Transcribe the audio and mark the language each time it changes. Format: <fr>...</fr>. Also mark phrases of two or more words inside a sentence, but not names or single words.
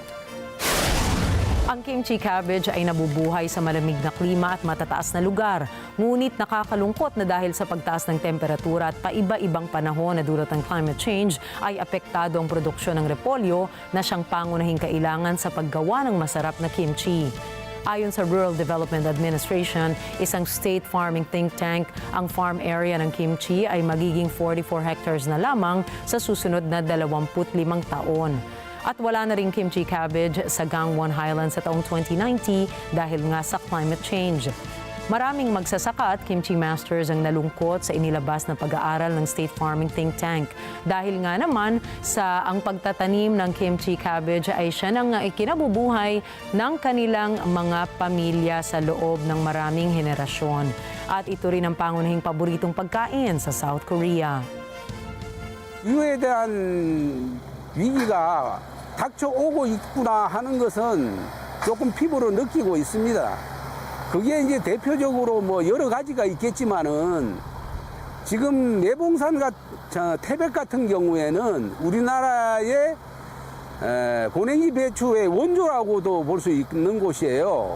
<tl>Ang</tl> <en>kimchi cabbage</en> <tl>ay nabubuhay sa malamig na klima at matataas na lugar, Ngunit nakakalungkot na dahil sa pagtaas ng temperatura at paiba-ibang panahon na dulot ng</tl> <en>climate change</en> <tl>ay apektado ang produksyon ng repolyo na siyang pangunahing kailangan sa paggawa ng masarap na kimchi. Ayon sa Rural Development Administration, isang</tl> <en>state farming think tank,</en> <tl>ang</tl> <en>farm area</en> <tl>ng kimchi ay magiging 44 hectares na lamang sa susunod na 25 taon. At wala na ring</tl> <en>kimchi cabbage</en> <tl>sa Gangwon Highlands sa taong 2090 dahil nga sa</tl> <en>climate change.</en> <tl>Maraming magsasaka at</tl> <en>kimchi masters</en> <tl>ang nalungkot sa inilabas na pag-aaral ng</tl> <en>State Farming Think Tank.</en> <tl>Dahil nga naman sa ang pagtatanim ng</tl> <en>kimchi cabbage</en> <tl>ay siya nang ikinabubuhay ng kanilang mga pamilya sa loob ng maraming henerasyon. At ito rin ang pangunahing paboritong pagkain sa South Korea.</tl> <ko>이거에 대한 위기가 닥쳐오고 있구나 하는 것은 조금 피부로 느끼고 있습니다. 그게 이제 대표적으로 뭐 여러 가지가 있겠지만은 지금 내봉산 태백 같은 경우에는 우리나라의 고랭이 배추의 원조라고도 볼 수 있는 곳이에요.</ko>